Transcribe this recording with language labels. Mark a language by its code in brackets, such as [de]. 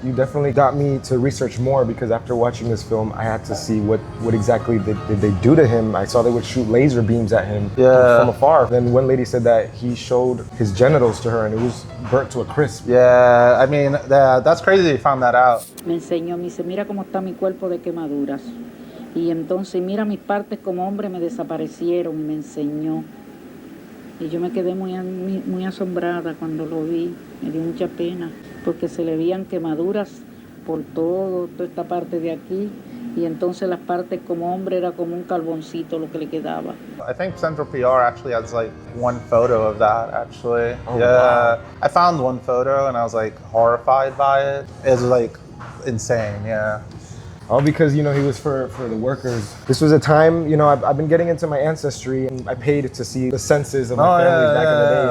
[en] You definitely got me to research more because after watching this film, I had to see what exactly did they do to him. I saw they would shoot laser beams at him from afar. Then one lady said that he showed his genitals to her and it was burnt to a crisp. Yeah, I mean, that's crazy they found that out. [es] Me enseñó, me dice, mira cómo está mi cuerpo de quemaduras. Y entonces, mira mis partes como hombre me desaparecieron y me enseñó. Y yo me quedé muy asombrada cuando lo vi, me dio mucha pena, porque se le veían quemaduras por toda esta parte de aquí, y entonces las partes como hombre era como un carboncito lo que le quedaba. [en] I think Central PR actually has like one photo of that actually. Oh, wow. I found one photo and I was like horrified by it. It was like insane, yeah. All because, you know, he was for the workers. This was a time, you know, I've been getting into my ancestry and I paid to see the census of my family back in the day.